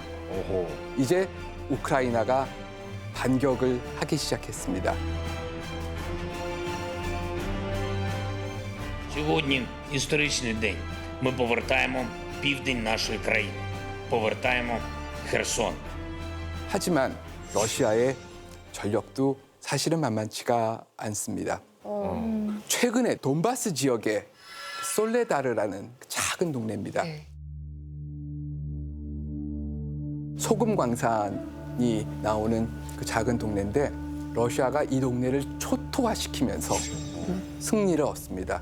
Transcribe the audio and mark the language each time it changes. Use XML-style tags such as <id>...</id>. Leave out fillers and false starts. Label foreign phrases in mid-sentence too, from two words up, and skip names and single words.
<ko>이제 우크라이나가 반격을 하기 시작했습니다.</ko> <uk>Сьогодні історичний день. Ми повертаємо південь нашої країни. Повертаємо Херсон.</uk> <ko>하지만 러시아의 전력도 사실은 만만치가 않습니다. 최근에 돈바스 지역의 솔레다르라는 작은 동네입니다. 네. 소금 광산이 나오는 그 작은 동네인데 러시아가 이 동네를 초토화시키면서 승리를 얻습니다.</ko>